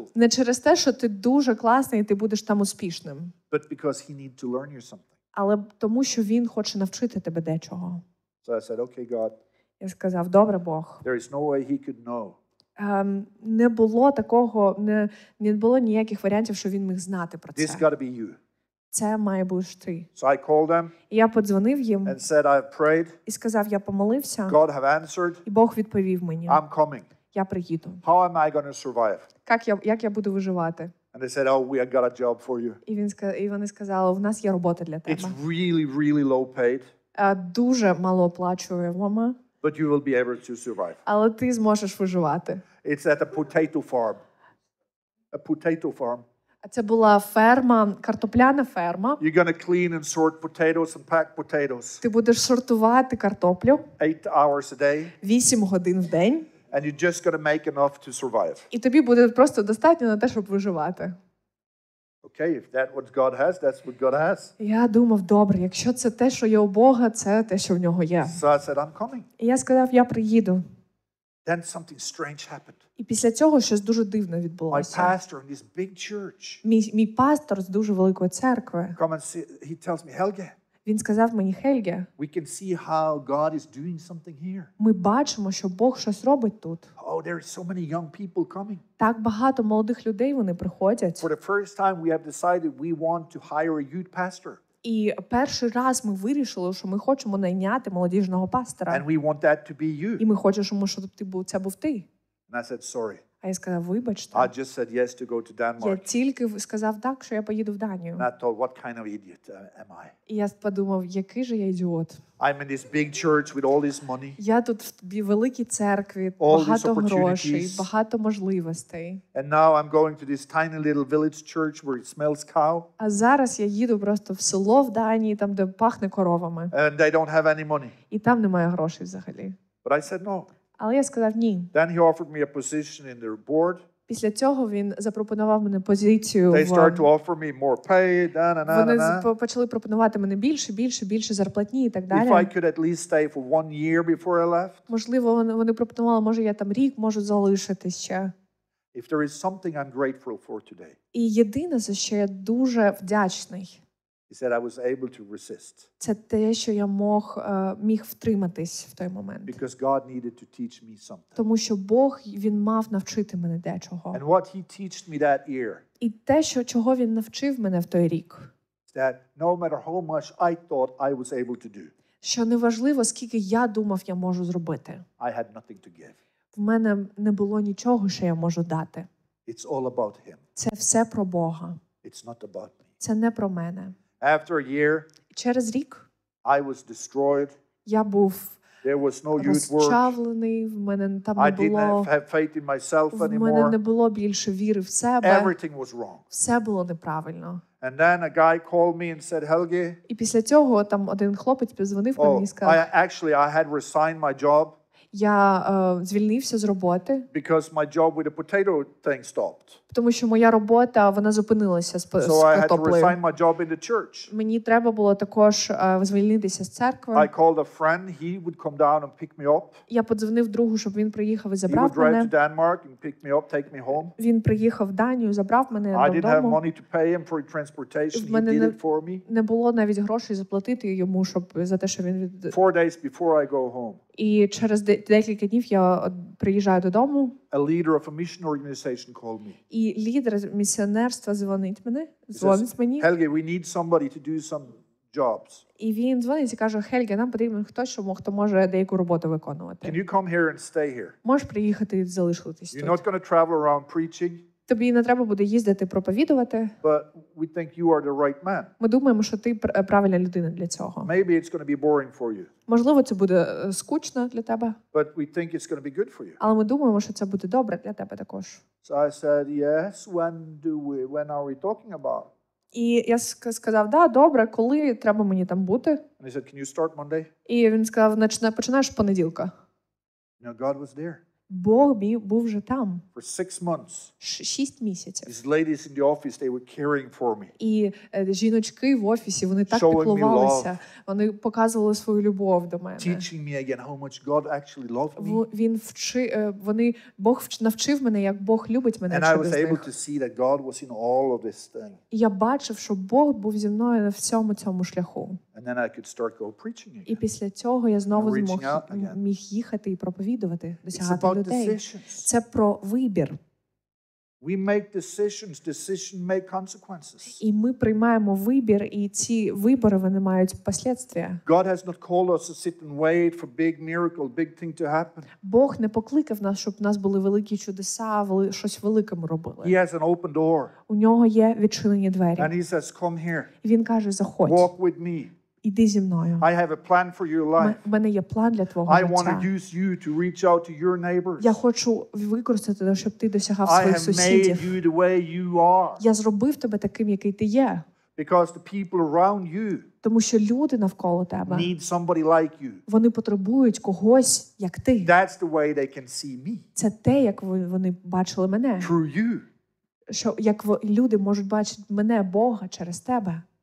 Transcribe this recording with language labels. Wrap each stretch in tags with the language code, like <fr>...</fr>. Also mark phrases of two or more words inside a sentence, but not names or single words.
<uk>Не через те, що ти дуже класний і ти будеш там успішним,</uk> <en>but because he needs to learn you something.</en> <uk>але тому, що він хоче навчити тебе дечого.</uk> <en>So I said, okay, God,</en> <uk>Я сказав, добре, Бог.</uk> <en>there is no way he could know.</en> <uk>Не було такого, не було ніяких варіантів, що він міг знати про</uk> <en>This</en> <uk>це.</uk> <en>got to be you.</en> <uk>Це має бути ти.</uk> <en>So I called them</en> <uk>І я подзвонив їм</uk> <en>and said, I've prayed.</en> <uk>і сказав, я помолився,</uk> <en>God have answered.</en> <uk>і Бог відповів мені.</uk> <en>I'm coming.</en> <uk>Я приїду.</uk> <en>How am I going to survive?</en> <uk>Як я буду виживати?</uk> <en>And they said, oh, we have got a job for you.</en> <uk>І вони сказали, у нас є робота для тебе.</uk> <en>It's really, really low paid,</en> <uk>Дуже малооплачуємо,</uk> <en>but you will be able to survive.</en> <uk>але ти зможеш виживати.</uk> <en>It's at a potato farm. A potato farm.</en> <uk>А це була ферма, картопляна ферма.</uk> <en>You're going to clean and sort potatoes and pack potatoes</en> <uk>Ти будеш сортувати картоплю</uk> <en>8 hours a day,</en> <uk>8 годин в день,</uk> <en>and you're just going to make enough to survive.</en> <uk>і тобі буде просто достатньо на те, щоб виживати.</uk> <en>Okay, if that's what God has, that's what God has.</en> <uk>Я думав, добре, якщо це те, що є у Бога, це те, що в нього є.</uk> <en>So I said, I'm coming.</en> <uk>І я сказав, я приїду.</uk> <en>Then something strange happened.</en> <uk>І після цього щось дуже дивне</uk> <en>My</en> <uk>відбулося.</uk> <en>pastor in this big church</en> <uk>Мій пастор з дуже великої церкви,</uk> <en>come and see, he tells me, Helge,</en> <uk>він сказав мені, Хельге,</uk> <en>we can see how God is doing something here.</en> <uk>ми бачимо, що Бог щось робить тут.</uk> <en>Oh, there is so many young people coming.</en> <uk>Так багато молодих людей вони приходять.</uk> <en>For the first time, we have decided we want to hire a youth pastor.</en> <uk>І перший раз ми вирішили, що ми хочемо найняти молодіжного пастора.</uk> <en>And we want that to be</en> <uk>І</uk> <en>you.</en> <uk>ми хочемо, щоб це був ти.</uk> <en>And I said, sorry.</en> <uk>А я сказав, вибачте.</uk> <en>I just said yes to go to</en> <uk>Я</uk> <en>Denmark.</en> <uk>тільки сказав так, що я поїду в</uk> <en>And</en> <uk>Данію.</uk> <en>I thought, what kind of idiot am I?</en> <uk>І я подумав, який же я ідіот.</uk> <en>I'm in this big church with all this money.</en> <uk>Я тут в великій церкві,</uk> <en>All</en> <uk>багато</uk> <en>these</en> <uk>грошей,</uk> <en>opportunities.</en> <uk>багато можливостей.</uk> <en>And now I'm going to this tiny little village church where it smells cow.</en> <uk>А зараз я їду просто в село в Данії, там, де пахне коровами.</uk> <en>And they don't have any money.</en> <uk>І там немає грошей взагалі.</uk> <en>But I said no.</en> <uk>Але я сказав ні.</uk> <en>Then he offered me a position in their board.</en> <uk>Після цього він запропонував мені позицію.</uk> <en>They started to offer me more pay.</en> <uk>Вони почали пропонувати мене більше зарплатні і так</uk> <en>If</en> <uk>далі.</uk> <en>I could at least stay for 1 year before I left.</en> <uk>Можливо, вони пропонували, може я там рік можу залишитись ще.</uk> <en>If there is something I'm grateful for today,</en> <uk>І єдине, за що я дуже вдячний,</uk> <en>is that I was able to resist.</en> <uk>це те, що я міг втриматись в той момент.</uk> <en>Because God needed to teach me something.</en> <uk>Тому що Бог, він мав навчити мене дечого.</uk> <en>And what he taught me that year</en> <uk>І те, чого він навчив мене в той рік,</uk> <en>is that no matter how much I thought I was able to do,</en> <uk>що неважливо, скільки я думав, я можу зробити.</uk> <en>I had nothing to give.</en> <uk>В мене не було нічого, що я можу дати.</uk> <en>It's all about him.</en> <uk>Це все про Бога.</uk> <en>It's not about me.</en> <uk>Це не про мене.</uk> <en>After a year,</en> <uk>І через рік</uk> <en>I was destroyed.</en> <uk>я був</uk> <en>There was no youth work.</en> <uk>розчавлений, в мене там</uk> <en>I</en> <uk>не</uk> <en>didn't</en> <uk>було,</uk> <en>have faith in myself</en> <uk>в мене не</uk> <en>anymore.</en> <uk>було більше віри в себе.</uk> <en>Everything was wrong.</en> <uk>Все було неправильно.</uk> <en>And then a guy called me and said, Helge,</en> <uk>І після цього там один хлопець подзвонив мені і сказав,</uk> <en>I had resigned my job.</en> <uk>Я звільнився з роботи,</uk> <en>because my job with the potato thing stopped.</en> <uk>тому що моя робота, вона зупинилася з</uk> <en>So I had to</en> <uk>картоплею.</uk> <en>resign my job in the church.</en> <uk>Мені треба було також звільнитися з церкви.</uk> <en>I called a friend. He would come down and pick me up.</en> <uk>Я подзвонив другу, щоб він приїхав і</uk> <en>He would</en> <uk>забрав</uk> <en>drive to</en> <uk>мене.</uk> <en>Denmark and pick me up, take me home.</en> <uk>Він приїхав в Данію, забрав мене</uk> <en>I didn't have</en> <uk>додому.</uk> <en>money to pay him for transportation.</en> <uk>В</uk> <en>He</en> <uk>мене</uk> <en>did it for me.</en> <uk>не було навіть грошей заплатити йому, щоб за те, що він</uk> <en>4 days before I go home,</en> <uk>І через декілька днів я приїжджаю додому,</uk> <en>a leader of a mission organization called me.</en> <uk>і лідер місіонерства дзвонить</uk> <en>He</en> <uk>мені.</uk> <en>Helge, we need somebody to do some jobs.</en> <uk>І він дзвонить і каже: Хельге, нам потрібен хтось, хто може деяку роботу</uk> <en>Can</en> <uk>виконувати.</uk> <en>you come here and stay here?</en> <uk>Можеш приїхати і залишитись</uk> <en>You're</en> <uk>тут.</uk> <en>not going to travel around preaching,</en> <uk>Тобі не треба буде їздити проповідувати.</uk> <en>but we think you are the right man.</en> <uk>Ми думаємо, що ти правильна людина для цього.</uk> <en>Maybe it's going to be boring for you,</en> <uk>Можливо, це буде скучно для тебе,</uk> <en>but we think it's going to be good for you.</en> <uk>але ми думаємо, що це буде добре для тебе також.</uk> <en>So I said, yes, when are we talking about?</en> <uk>І я сказав: да, добре, коли треба мені там бути?</uk> <en>And he said, can you start Monday?</en> <uk>І він сказав: починаєш з понеділка.</uk> <en>You know, God was there</en> <uk>Бог був вже там</uk> <en>for 6 months.</en> <uk>6 місяців.</uk> <en>These ladies in the office, they were caring for me.</en> <uk>І жіночки в офісі, вони так</uk> <en>Showing me</en> <uk>піклувалися.</uk> <en>love.</en> <uk>Вони показували свою любов до мене.</uk> <en>Teaching me again how much God actually loved me.</en> <uk>Бог навчив мене, як Бог любить мене</uk> <en>And I was</en> <uk>через</uk> <en>able</en> <uk>них.</uk> <en>to see that God was in all of this thing.</en> <uk>І я бачив, що Бог був зі мною на всьому цьому шляху.</uk> <en>And then I could start go preaching</en> <uk>І</uk> <en>again.</en> <uk>після цього я знову</uk> <en>And reaching out again.</en> <uk>міг їхати і проповідувати,</uk> <en>It's</en> <uk>досягати</uk> <en>about</en> <uk>людей.</uk> <en>decisions.</en> <uk>Це про вибір.</uk> <en>We make decisions. Decisions make consequences.</en> <uk>І ми приймаємо вибір, і ці вибори, вони мають послідствия.</uk> <en>God has not called us to sit and wait for big miracle, big thing to happen.</en> <uk>Бог не покликав нас, щоб у нас були великі чудеса, щось велике ми</uk> <en>He</en> <uk>робили.</uk> <en>has an open door.</en> <uk>У нього є відчинені</uk> <en>And</en> <uk>двері.</uk> <en>he says, come here.</en> <uk>І він каже: заходь,</uk> <en>Walk with me.</en> <uk>іди зі мною.</uk> <en>I have a plan for your life.</en> <uk>У мене є план для твого</uk> <en>I want to</en> <uk>життя.</uk> <en>use you to reach out to your neighbors.</en> <uk>Я хочу використати те, щоб ти досягав</uk> <en>I</en> <uk>своїх</uk> <en>have made</en> <uk>сусідів.</uk> <en>you the way you are.</en> <uk>Я зробив тебе таким, який ти є.</uk> <en>Because the people around you</en> <uk>Тому що люди навколо тебе,</uk> <en>need somebody like you.</en> <uk>вони потребують когось, як ти.</uk> <en>That's the way they can see me.</en> <uk>Це те, як вони бачили мене.</uk> <en>Through you.</en> <uk>Що як люди можуть бачити мене, Бога, через тебе.</uk>